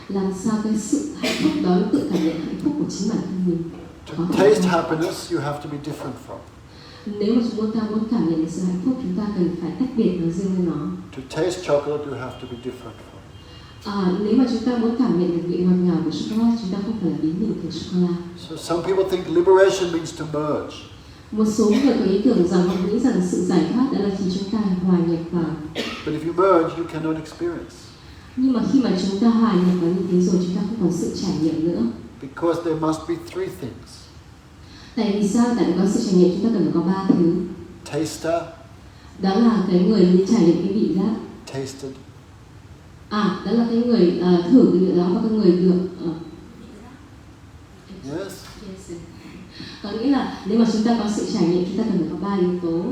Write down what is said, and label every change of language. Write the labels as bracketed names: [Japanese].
[Vietnamese] Làm sao cái sự hạnh phúc đó tự cảm nhận hạnh phúc của chính bản thân mình. [English] To taste happiness, you have to be different from. [Vietnamese] Nếu mà chúng ta muốn cảm nhận được sự hạnh phúc, chúng ta cần phải tách biệt nó riêng với nó. [English] To taste chocolate, you have to be different from. [Vietnamese] Nếu mà chúng ta muốn cảm nhận được vị ngọt ngào của sô cô la, chúng ta không phải là biến mình thành sô cô la. [English] So some people think liberation means to merge. [Vietnamese] Một số người có ý tưởng rằng họ nghĩ rằng sự giải thoát đó là khi chúng ta hòa nhập vào. [English] But if you merge, you cannot experience. [Vietnamese] Nhưng mà khi mà chúng ta hòa nhập vào như thế rồi, chúng ta không còn sự trải nghiệm nữa. [English] Because there must be three things. [Vietnamese] Tại vì sao? Tại vì có sự trải nghiệm chúng ta cần phải có ba thứ. [English] Taster. [Vietnamese] Đó là cái người đi trải nghiệm cái vị giác. [English] Tasted. [Vietnamese] Đó là cái người thử cái vị đó và cái người được. [English] Yes. [Vietnamese] Có nghĩa là nếu mà chúng ta có sự trải nghiệm, chúng ta cần phải có ba yếu tố.